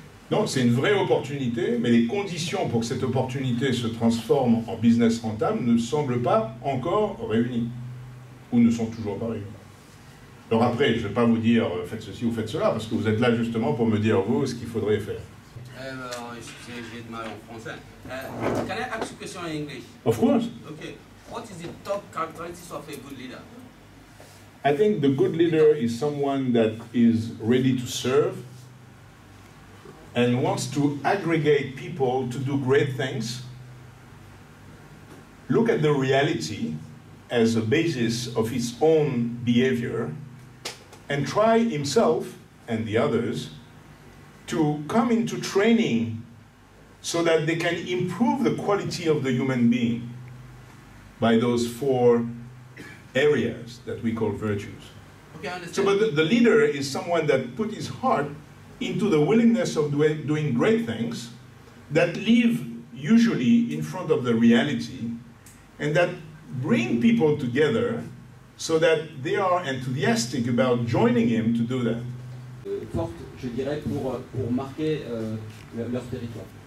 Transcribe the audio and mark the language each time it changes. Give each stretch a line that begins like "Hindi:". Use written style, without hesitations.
French: Non, c'est une vraie opportunité, mais les conditions pour que cette opportunité se transforme en business rentable ne semblent pas encore réunies, ou ne sont toujours pas réunies. Alors après, je ne vais pas vous dire faites ceci ou faites cela, parce que vous êtes là justement pour me dire, vous, ce qu'il faudrait faire. Excusez, j'ai de mal en français.
English: Can I ask you a question in English? Of course. Okay. What is the top characteristics of a good leader? I think the good leader is someone that is ready to serve and wants to aggregate people to do great things. Look at the reality as a basis of his own behavior and try himself and the others to come into training so that they can improve the quality of the human being by those 4 areas that we call virtues. Okay, I understand. So, but the leader is someone that put his heart into the willingness of doing great things that live usually in front of the reality and that bring people together so that they are enthusiastic about joining him to do that.
French: Forte, je dirais, pour marquer leur territoire.